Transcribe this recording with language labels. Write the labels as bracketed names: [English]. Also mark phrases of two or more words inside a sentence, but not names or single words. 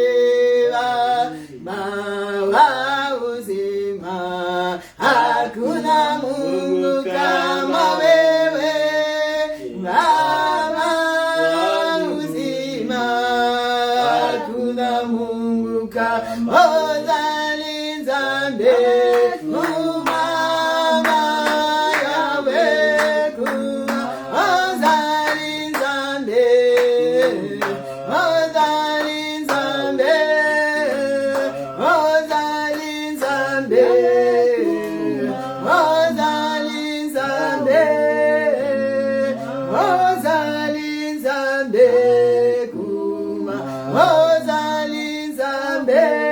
[Swahili] Baba uzima, hakuna Mungu kama wewe, Baba uzima, hakuna Mungu kama [Lingala] Ozali Nzambe, Mama Yahweh, Ozali Nzambe, Ozali Nzambe, Ozali Nzambe, Ozali Nzambe, Ozali Nzambe, kuma Ozali Nzambe,